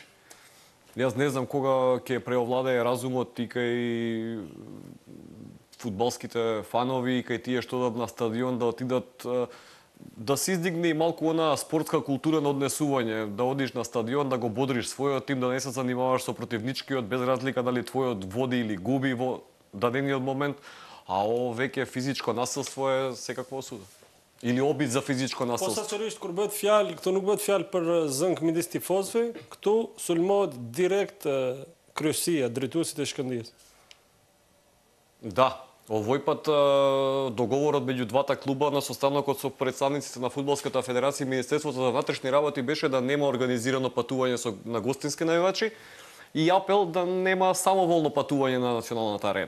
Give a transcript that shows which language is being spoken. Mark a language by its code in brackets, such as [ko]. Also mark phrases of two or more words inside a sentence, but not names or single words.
[mk] Јас не знам кога ќе преовладее разумот и кај фудбалските фанови и кај тие што одат на стадион да отидат да се издигне малку она спортска култура на однесување, да одиш на стадион, да го бодриш својот тим, да не се занимаваш со противничкиот без разлика дали твојот води или губи во дадениот момент, а ово веќе физичко насилство е секаква осуда. Или обид за физичко насилство. [sq] Posaçërisht kur bëhet fjalë, këtu nuk bëhet fjalë për zënk midis tifozëve, këtu sulmohet direkt kryesia, drejtuesit e Shkëndijës. [mk] Да, овој пат договорот меѓу двата клуба на состанокот со претставниците на Фудбалската федерација и Министерството за внатрешни работи беше да нема организирано патување на гостински најувачи и апел да нема самоволно патување на националната арена.